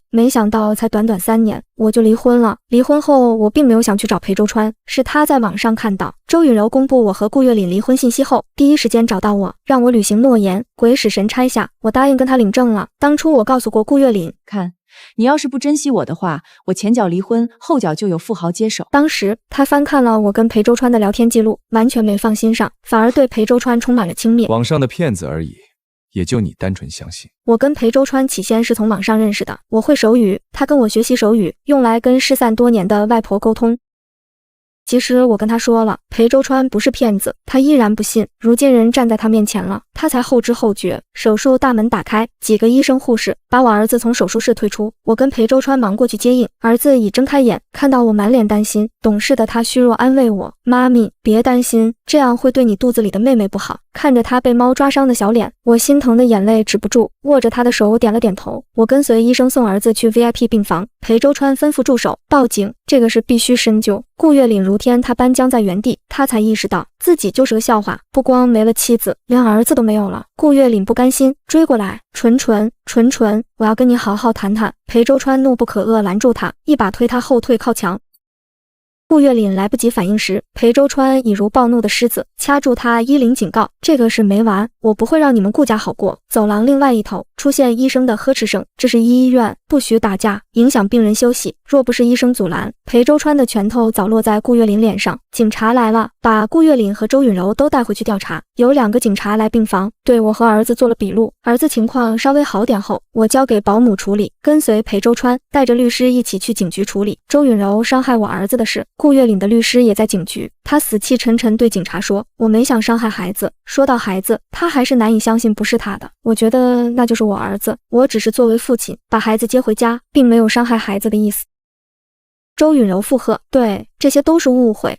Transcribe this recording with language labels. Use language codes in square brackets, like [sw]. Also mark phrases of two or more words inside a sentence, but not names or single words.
[zh] 沒想到才短短3年我就離婚了。離婚後我並沒有想去找裴周川，是他在網上看到周允柔公布我和顧月琳離婚信息後，第一時間找到我，讓我履行諾言。鬼使神差下，我答應跟他領證了。當初我告訴過顧月琳，看你要是不珍惜我的話，我前腳離婚，後腳就有富豪接手。當時他翻看了我跟裴周川的聊天記錄，完全沒放心上，反而對裴周川充滿了輕蔑。網上的騙子而已，也就你單純相信。我跟裴周川起先是從網上認識的，我會手語，他跟我學習手語，用來跟失散多年的外婆溝通。其實我跟他說了，裴周川不是騙子，他依然不信。如今人站在他面前了，他才後知後覺。手術大門打開，幾個醫生護士把我兒子從手術室推出，我跟裴周川忙過去接應。兒子已睜開眼，看到我滿臉擔心，懂事的他虛弱安慰我，媽咪別擔心，這樣會對你肚子裡的妹妹不好。看着他被貓抓傷的小臉，我心疼的眼淚止不住，握着他的手點了點頭。我跟隨醫生送兒子去 VIP 病房，裴周川吩咐助手報警，這個事必須深究。顧月琳如天，他搬僵在原地，他才意識到自己就是個笑話，不光沒了妻子，連兒子都沒有了。顧月琳不甘心，追過來，纯纯，我要跟你好好談談。裴周川怒不可遏，攔住他，一把推他後退靠牆。顧月琳來不及反應時，裴周川已如暴怒的獅子，掐住他衣領警告：這個事沒完，我不會讓你們顧家好過。走廊另外一頭出現醫生的呵斥聲，這是醫院，不許打架，影響病人休息。若不是醫生阻攔，裴周川的拳頭早落在顧月琳臉上。警察來了，把顧月琳和周允柔都帶回去調查。有2個警察來病房，對我和兒子做了筆錄。兒子情況稍微好點後，我交給保姆處理，跟隨裴周川帶着律師一起去警局處理周允柔傷害我兒子的事。顧月琳的律師也在警局，他死氣沉沉對警察說：我沒想傷害孩子。說到孩子，他還是難以相信不是他的。我覺得那就是我兒子，我只是作為父親把孩子接回家，並沒有傷害孩子的意思。周允柔附和：對，這些都是誤會。